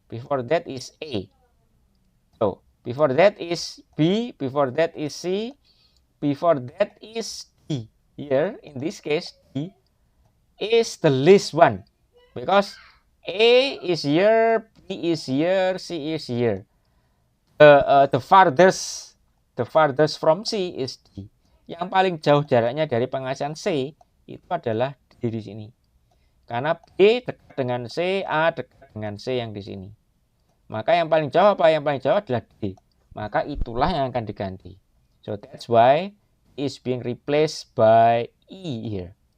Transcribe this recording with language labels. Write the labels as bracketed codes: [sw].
[en] Before that is A. So before that is B. Before that is C. Before that is D. Here in this case D is the least one, because A is here, B is here, C is here. The farthest from C is D. [id] Yang paling jauh jaraknya dari pengasihan C itu adalah D di sini. Karena B dekat dengan C, A dekat dengan C yang di sini. Maka yang paling jauh apa? Yang paling jauh adalah D. Maka itulah yang akan diganti. [en] So that's why is being replaced by E here.